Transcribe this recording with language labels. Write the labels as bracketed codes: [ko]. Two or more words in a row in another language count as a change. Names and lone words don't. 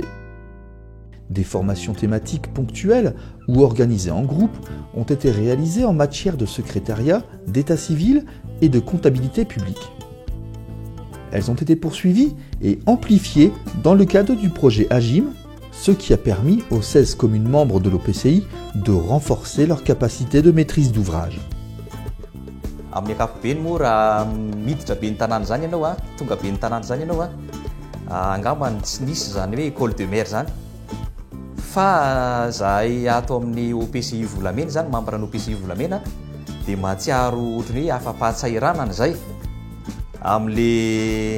[fr] Des formations thématiques ponctuelles ou organisées en groupe ont été réalisées en matière de secrétariat, d'état civil et de comptabilité publique. Elles ont été poursuivies et amplifiées dans le cadre du projet AGIM, ce qui a permis aux 16 communes membres de l'OPCI de renforcer leur capacité de maîtrise d'ouvrage. [mg] Amin'ny ankapobeny moa raha miditra be ny tanàna zany ianao tonga be ny tanàna zany ianao angamba tsy nisy zany hoe [fr] école de maire [mg] zany fa zahay ato amin'ny OPCI volamena zany membre ny OPCI volamena dia mahatsiaro ohatrany hoe afa-pahatsahiranana zay amin'le